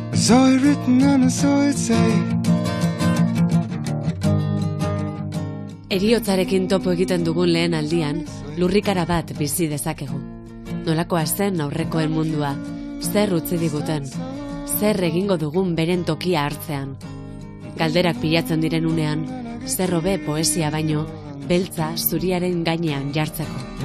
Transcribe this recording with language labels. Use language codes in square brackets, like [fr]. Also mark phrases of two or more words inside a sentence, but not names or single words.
[en] saw it written and I saw it say. [eu] Heriotzarekin topo egiten dugun lehen aldian, lurrikara bat bizi dezakegu. Nolakoa zen aurrekoen mundua, zer utzi diguten, zer egingo dugun beren tokia hartzean. Galderak pilatzen diren unean, zer hobe poesia baino, beltza zuriaren gainean jartzeko.